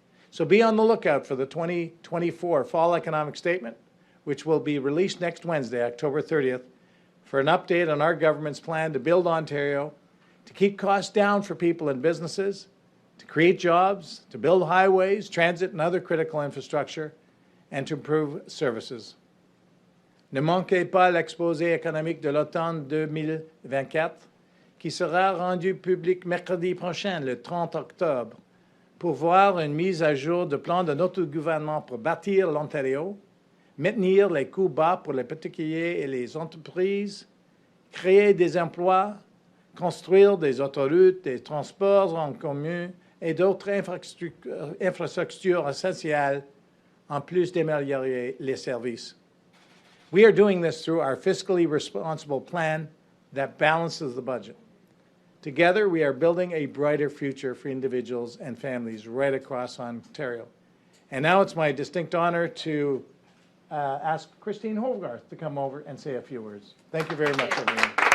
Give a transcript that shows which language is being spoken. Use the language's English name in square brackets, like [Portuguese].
[English] So be on the lookout for the 2024 Fall Economic Statement, which will be released next Wednesday, October 30th, for an update on our government's plan to build Ontario, to keep costs down for people and businesses, to create jobs, to build highways, transit, and other critical infrastructure, and to improve services. [French] Ne manquez pas l'exposé économique de l'automne 2024, qui sera rendu public mercredi prochain, le 30 octobre, pour voir une mise à jour du plan de notre gouvernement pour bâtir l'Ontario, maintenir les coûts bas pour les particuliers et les entreprises, créer des emplois, construire des autoroutes, des transports en commun et d'autres infrastructures essentielles, en plus d'améliorer les services. [English] We are doing this through our fiscally responsible plan that balances the budget. Together, we are building a brighter future for individuals and families right across Ontario. And now it's my distinct honor to ask Christine Hogarth to come over and say a few words. Thank you very much, everyone.